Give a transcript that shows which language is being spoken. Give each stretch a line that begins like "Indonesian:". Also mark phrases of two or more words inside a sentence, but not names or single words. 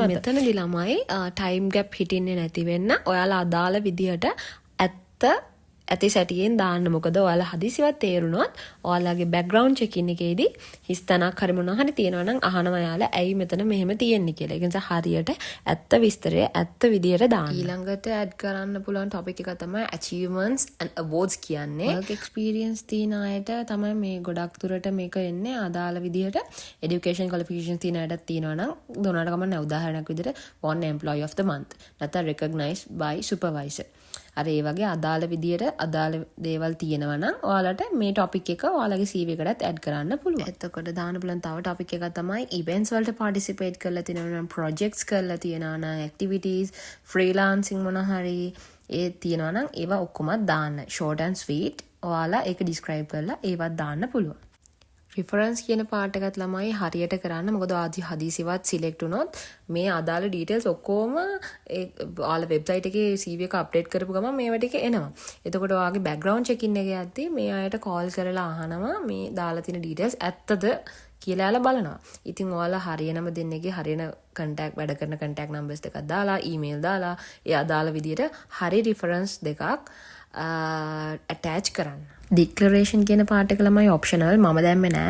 Sinhala: එතකොට මෙතනදී ළමයි
English: time gap
Sinhala: හිටින්නේ නැති වෙන්න ඔයාලා අදාළ විදිහට ඇති සැටියෙන් දාන්න. මොකද ඔයාලා හදිසියවත් තේරුණොත් ඔයාලගේ
English: background checking
Sinhala: එකේදී හිස්තනක් හරි මොනවා හරි තියෙනවා නම් අහනවා යාලා ඇයි මෙතන මෙහෙම තියෙන්නේ කියලා. ඒ නිසා හරියට ඇත්ත විස්තරය ඇත්ත විදියට දාන්න. ඊළඟට ඇඩ් කරන්න පුළුවන් ටොපික් එක තමයි
English: achievements and awards
Sinhala: කියන්නේ.
English: work experience
Sinhala: තියෙන අයට තමයි මේ ගොඩක් දුරට මේක එන්නේ. අදාළ විදියට
English: education qualifications
Sinhala: තියෙන අයටත් තියෙනවා නම් දුන්නාට කමක් නැහැ. උදාහරණයක් විදියට
English: one employee of the month නැත්නම් recognized by supervisor.
Sinhala: අර ඒ වගේ අදාළ විදියට අදාළ දේවල් තියෙනවා නම් ඔයාලට මේ ටොපික් එක ඔයාලගේ CV එකටත් ඇඩ් කරන්න පුළුවන්. එතකොට දාන්න පුළුවන් තව ටොපික් එකක් තමයි events වලට participate කරලා තියෙනවා නම් projects කරලා තියෙනවා නම්
English: activities freelancing
Sinhala: මොන හරි ඒ තියෙනවා නම් ඒවා ඔක්කොම දාන්න.
English: short and sweet
Sinhala: ඔයාලා ඒක describe කරලා ඒවත් දාන්න පුළුවන්. reference කියන part එකත් ළමයි හරියට කරන්න. මොකද ආදි හදිසියවත් select වුණොත් මේ අදාළ details ඔක්කොම ඔයාලා website එකේ CV එක update කරපු ගමන් මේවා ටික එනවා. එතකොට ඔයාගේ
English: background check in
Sinhala: එකේ යද්දී මේ අයට call කරලා අහනවා මේ දාලා තියෙන details ඇත්තද කියලා යාලා බලනවා. ඉතින් ඔයාලා හරියනම දෙන්නේගේ හරියන කන්ටැක්ට් වැඩ කරන
English: contact numbers
Sinhala: දෙකක් දාලා ඊමේල් දාලා ඒ අදාළ විදියට හරි රිෆරන්ස් දෙකක් ඇටච් කරන්න. ඩික්ලරේෂන් කියන පාර්ට් එක ළමයි ඔප්ෂනල් මම දැම්මේ නෑ.